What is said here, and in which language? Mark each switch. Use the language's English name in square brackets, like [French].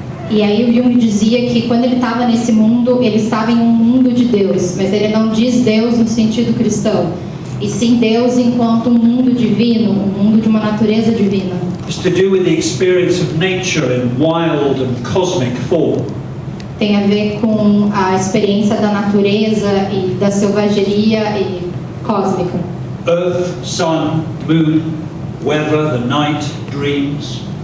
[Portuguese] E aí o Jung dizia que quando ele estava nesse mundo, ele estava em um mundo de Deus, mas ele não diz Deus no sentido cristão, e sim Deus enquanto um mundo divino, um mundo de uma natureza divina. [English] It's to do with the experience of nature in wild and cosmic form. [Portuguese] Tem a ver com a experiência da natureza e da selvageria e cósmica. [English] Earth, sun, moon, weather, the night, dreams.